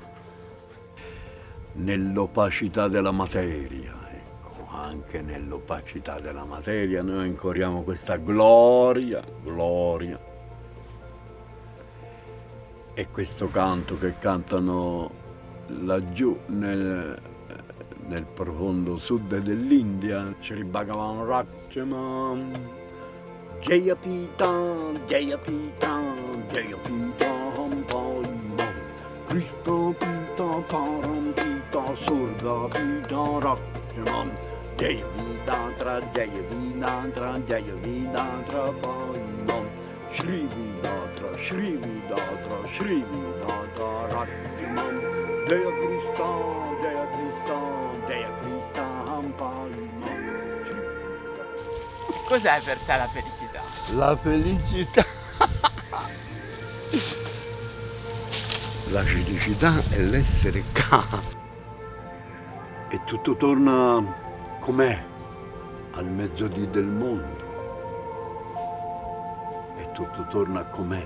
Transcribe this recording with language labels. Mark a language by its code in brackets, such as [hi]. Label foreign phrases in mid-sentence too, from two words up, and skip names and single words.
[it] Nell'opacità della materia, ecco, anche nell'opacità della materia noi incorriamo questa gloria. E questo canto che cantano laggiù nel profondo sud dell'India, [sa] Sri Bhagavan Rakshman, Jaya Pita, Jaya Pita, Jaya Pita, Krishna Pita, Param Pita, Surga Pita, Rakshman, Jaya Vidatra, Jaya Vidatra, Jaya Vidatra, Paimam, Shri Vidatra, Shri Vidatra, Shri Vidatra, Rakshman, Jaya Krishna, Jaya Krishna, Jaya Krishna, Paimam. [it] Cos'è per te la felicità? La felicità. La felicità è l'essere qua e tutto torna com'è al mezzodì del mondo e tutto torna com'è.